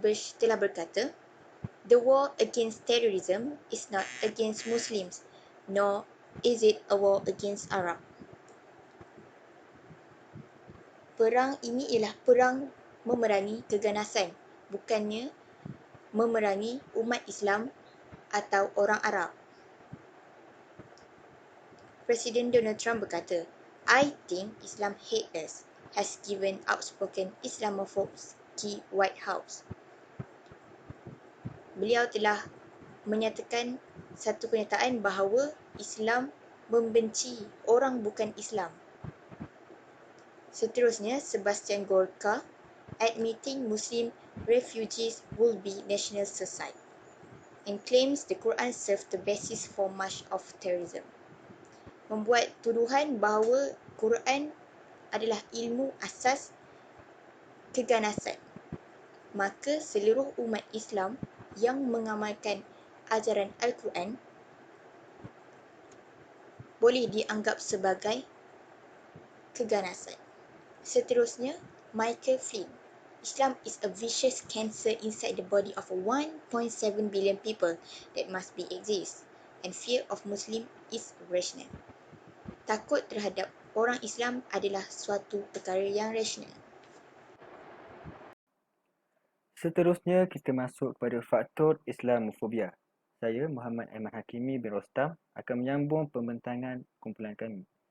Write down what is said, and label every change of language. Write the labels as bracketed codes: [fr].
[en] Bush [ms] telah berkata, [en] "The war against terrorism is not against Muslims, nor is it a war against Arab." [ms] Perang ini ialah perang memerangi keganasan, bukannya memerangi umat Islam atau orang Arab. Presiden Donald Trump berkata, [en] "I think Islam hate us," has given outspoken Islamophobes di White House. [ms] Beliau telah menyatakan satu kenyataan bahawa Islam membenci orang bukan Islam. [en] Seterusnya, Sebastian Gorka, admitting Muslim refugees will be national suicide, and claims the Quran served the basis for much of terrorism. [ms] Membuat tuduhan bahawa Quran adalah ilmu asas keganasan. Maka seluruh umat Islam yang mengamalkan ajaran Al-Quran boleh dianggap sebagai keganasan. Seterusnya, Michael Flynn. [en] Islam is a vicious cancer inside the body of 1.7 billion people that must be exist, and fear of Muslim is rational. [ms] Takut terhadap orang Islam adalah suatu perkara yang rasional. Seterusnya, kita masuk kepada faktor Islamofobia. Saya, Muhammad Aiman Hakimi bin Rostam, akan menyambung pembentangan kumpulan kami.